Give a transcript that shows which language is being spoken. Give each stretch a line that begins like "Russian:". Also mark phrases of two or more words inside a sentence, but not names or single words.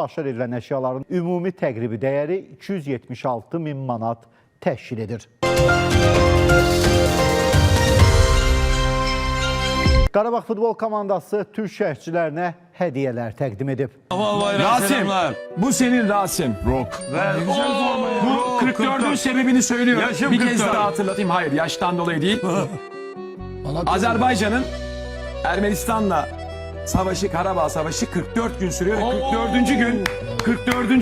Azerbaijani: Aşkar edilən əşyaların ümumi təqribi dəyəri 276 min manat təşkil edir. Qarabağ futbol komandası Türk şərhçilərinə hədiyyələr təqdim edib. Rasim,
Turkish: bu senin Rasim. Rock. Bu 44'ün sebebini söylüyorum. Bir kez daha hatırlatayım. Hayır, yaştan dolayı değil. Azerbaycan'ın Ermenistan'la savaşı, Karabağ Savaşı 44 gün sürüyor. 44.